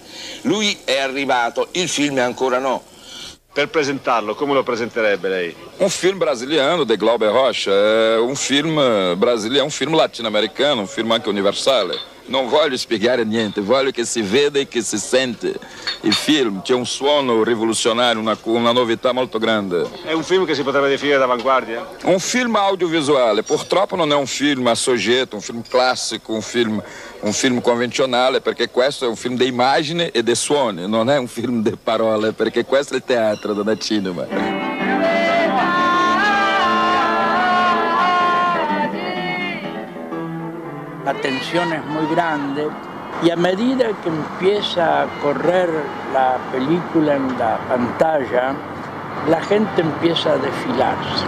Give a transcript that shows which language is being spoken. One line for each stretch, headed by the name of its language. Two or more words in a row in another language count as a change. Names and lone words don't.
Italian: Lui è arrivato, il film ancora no. Per presentarlo, come lo presenterebbe lei?
Portuguese: Um filme brasiliano de Glauber Rocha é um filme brasileiro, é um filme latino-americano, um filme
Italian: anche universale. Non voglio spiegare niente, voglio che si veda e che si sente il film. C'è un suono rivoluzionario, una novità molto grande. È un film che si potrebbe definire d'avanguardia? Un film audiovisuale, purtroppo non è un film a soggetto, un film classico, un film convenzionale, perché questo è un film di immagine e di suoni, non è un film di parole, perché questo è il teatro da cinema.
Spanish: La tensión es muy grande y a medida que empieza a correr la película en la pantalla, la gente empieza a desfilarse.